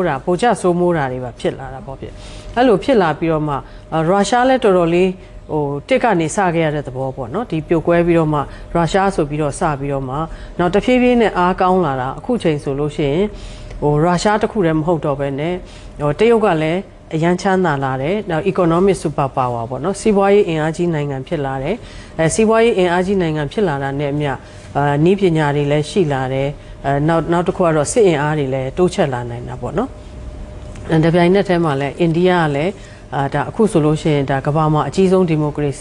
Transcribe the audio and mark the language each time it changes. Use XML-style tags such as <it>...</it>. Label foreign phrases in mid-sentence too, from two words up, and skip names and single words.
<my>တာတွေပါဖြစ်လာတာပေါ့ဖြစ်အဲ့လိုဖြစ်လာပြီးတော့မှရုရှားလည်းတော်တော်လေးတစ်ကနေစခဲ့ရတဲ့သဘောပေါ့နော်ဒီပြိုကွဲပြီးတော့မှရုရှားဆိုပြီးတော့စပြီးတော့မှနောက်တဖြည်းဖြည်းနဲ့အားကောင်းလာတာအခုချိန်ဆိုလို့ရှိရင်ရုရှားတခုတည်းမဟုတ်တော့ဘဲနဲ့တရုတ်ကလည်းအရန်ချမ်းသာလာတယ်နောက်</my> <en>economic super power</en> <my>ပေါ့နော်စီးပွားရေးအင်အားကြီးနိုင်ငံဖြစ်လာတယ်စီးပွားရေးအင်အားကြီးနိုင်ငံဖြစ်လာတာနဲ့အမျှနည်းပညာတွေလည်းရှိလာတယ် နောက်တစ်ခုကတော့စစ်အင်အားတွေလည်းတိုးချဲ့လာနိုင်တာပေါ့နော်တပြိုင်နက်တည်းမှာလည်းအိန္ဒိယကလည်းဒါအခုဆိုလို့ရှိရင်ဒါကမ္ဘာမှာအကြီးဆုံးဒီမိုကရေ</my>